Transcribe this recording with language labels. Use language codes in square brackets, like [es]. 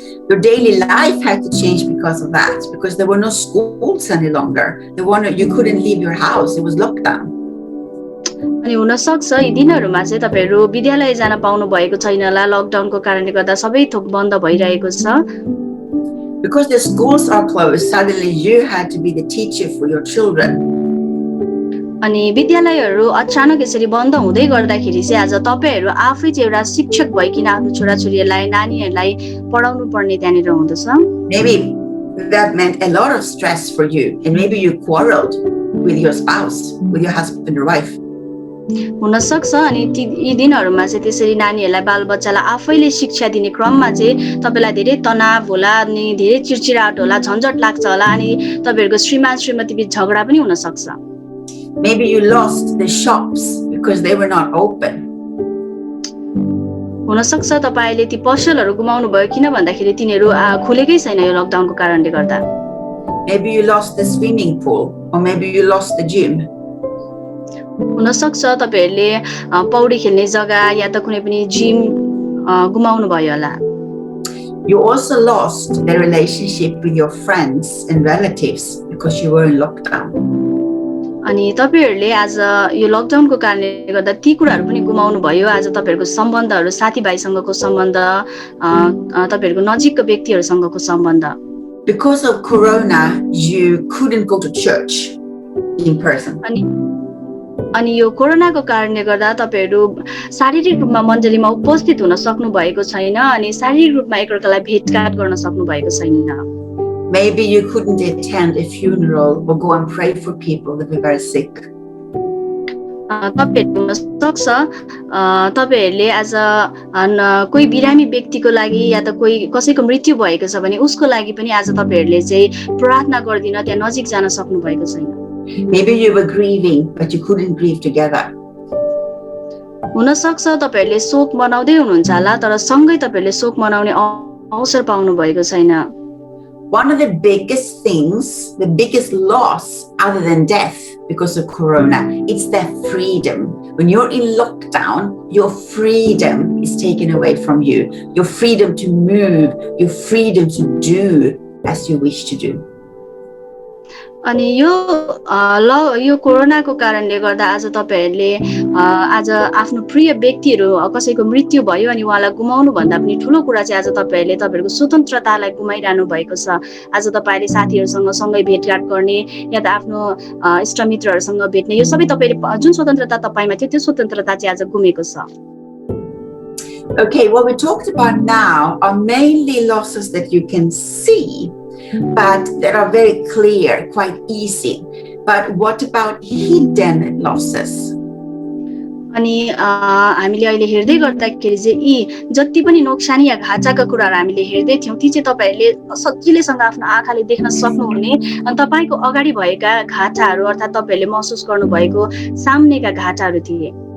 [en] Your daily life had to change because of that, because there were no schools any longer. You couldn't leave your house. It was lockdown. [ne] अनि हुन सक्छ यी दिनहरुमा चाहिँ तपाईहरु विद्यालय जान पाउनु भएको छैन होला लकडाउनको कारणले गर्दा सबै थोक बन्द भइरहेको छ [en] Because the schools are closed, suddenly you had to be the teacher for your children. [ne] अनि विद्यालयहरु अचानक यसरी बन्द हुँदै गर्दाखेरि चाहिँ आज तपाईहरु आफै चाहिँ एउटा शिक्षक भइकिन आफ्नो छोराछोरीहरुलाई नानीहरुलाई पढाउनु पर्ने त्यहाँनिर हुँदछ [en] Maybe that meant a lot of stress for you, and maybe you quarreled with your spouse, with your husband or wife. [ne] हुन सक्छ अनि यी दिनहरुमा चाहिँ त्यसरी नानीहरुलाई बालबच्चालाई आफैले शिक्षा दिने क्रममा चाहिँ तपाईलाई धेरै तनाव होला अनि धेरै चिडचिडाट होला झन्झट लाग्छ होला अनि तपाईहरुको श्रीमान श्रीमती बीच झगडा पनि हुन सक्छ [en] Maybe you lost the shops because they were not open. [ne] हुन सक्छ तपाईले ती पसलहरु गुमाउनु भयो किन भन्दाखेरि तिनीहरु खुलेकै छैन यो लकडाउनको कारणले गर्दा [en] Maybe you lost the swimming pool, or maybe you lost the gym. [ne] हुन सक्छ तपाईहरुले पौडी खेल्ने जग्गा या त कुनै पनि जिम गुमाउनु भयो होला [en] You also lost the relationship with your friends and relatives because you were in lockdown. [ne] अनि तपाईहरुले आज यो लकडाउनको कारणले गर्दा ती कुराहरु पनि गुमाउनु भयो आज तपाईहरुको सम्बन्धहरु साथीभाइसँगको सम्बन्ध तपाईहरुको नजिकको व्यक्तिहरुसँगको सम्बन्ध [en] Because of Corona, you couldn't go to church in person. [ne] अनि यो कोरोनाको कारणले गर्दा तपाईहरु शारीरिक रूपमा मण्डलीमा उपस्थित हुन सक्नु भएको छैन अनि शारीरिक रूपमा एकअर्कालाई भेटघाट गर्न सक्नु भएको छैन [en] Maybe you couldn't attend a funeral or go and pray for people that were very sick. [ne] तपाईहरु हुन सक्छ तपाईहरुले आज कोही बिरामी व्यक्तिको लागि या त कोही कसैको मृत्यु भएको छ भने उसको लागि पनि आज तपाईहरुले चाहिँ प्रार्थना गर्दिन त्यहाँ नजिक जान सक्नु भएको छैन [en] Maybe you were grieving, but you couldn't grieve together. [ne] हुन सक्छ तपाईहरुले शोक मनाउँदै हुनुहुन्छ होला तर सँगै तपाईहरुले शोक मनाउने अवसर पाउनु भएको छैन [en] One of the biggest things, the biggest loss other than death because of Corona, it's their freedom. When you're in lockdown, your freedom is taken away from you. Your freedom to move, your freedom to do as you wish to do. [ne] अनि यो कोरोनाको कारणले गर्दा आज तपाईहरुले आज आफ्नो प्रिय व्यक्तिहरु कसैको मृत्यु भयो अनि उहाँलाई गुमाउनु भन्दा पनि ठूलो कुरा चाहिँ आज तपाईहरुले तपाईहरुको स्वतन्त्रतालाई गुमाइरहनु भएको छ। आज तपाईहरुले साथीहरुसँग सँगै भेटघाट गर्ने या त आफ्नो इष्टमित्रहरुसँग भेट्ने यो सबै तपाईले जुन स्वतन्त्रता तपाईमा थियो त्यो स्वतन्त्रता चाहिँ आज गुमेको छ। [en] Okay, what we talked about now are mainly losses that you can see, but that are very clear, quite easy. But what about hidden losses? [ne] अनि हामीले अहिले हेर्दै गर्दाखेरि चाहिँ यी जति पनि नोक्सानी या घाटाका कुराहरू हामीले हेर्दै थियौं ती चाहिँ तपाईहरुले सजिलैसँग आफ्नो आँखाले देख्न सक्नुहुने अनि तपाईको अगाडि भएका घाटाहरू अर्थात तपाईहरुले महसुस गर्नुभएको सामनेका घाटाहरू थिए।